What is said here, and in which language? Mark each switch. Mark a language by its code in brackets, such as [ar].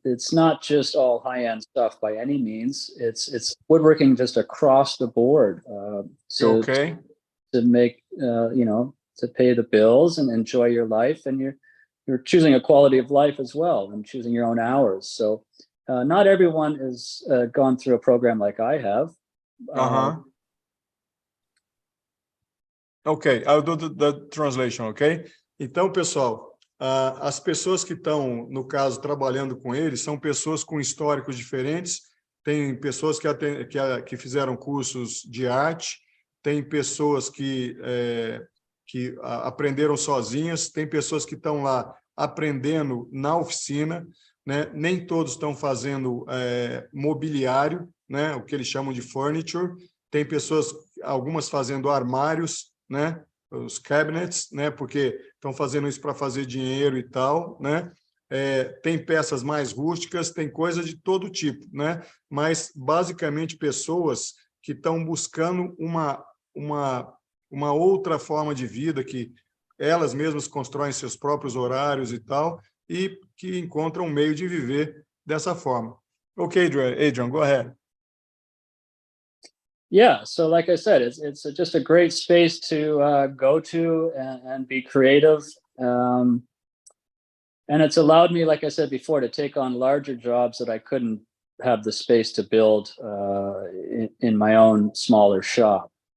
[en] It's not just all high-end stuff by any means. It's woodworking just across the board to make to pay the bills and enjoy your life, and you're choosing a quality of life as well and choosing your own hours. So not everyone has gone through a program like I have. Ok, I'll do the translation, ok? [pt] Então, pessoal, as pessoas que estão, no caso, trabalhando com eles, são pessoas com históricos diferentes. Tem pessoas que fizeram cursos de arte, tem pessoas que aprenderam sozinhas, tem pessoas que estão lá aprendendo na oficina, né? Nem todos estão fazendo mobiliário, né? O que eles chamam de furniture. Tem pessoas, algumas fazendo armários, né? Os cabinets, né? Porque estão fazendo isso para fazer dinheiro e tal, né? Tem peças mais rústicas, tem coisa de todo tipo, né? Mas, basicamente, pessoas que estão buscando uma outra forma de vida, que elas mesmas constroem seus próprios horários e tal, e que encontram um meio de viver dessa forma. [en] Ok, Adrian, go ahead. Yeah, so like I said, it's just a great space to go to and be creative. And it's allowed me, like I said before, to take on larger jobs that I couldn't have the space to build in my own smaller shop.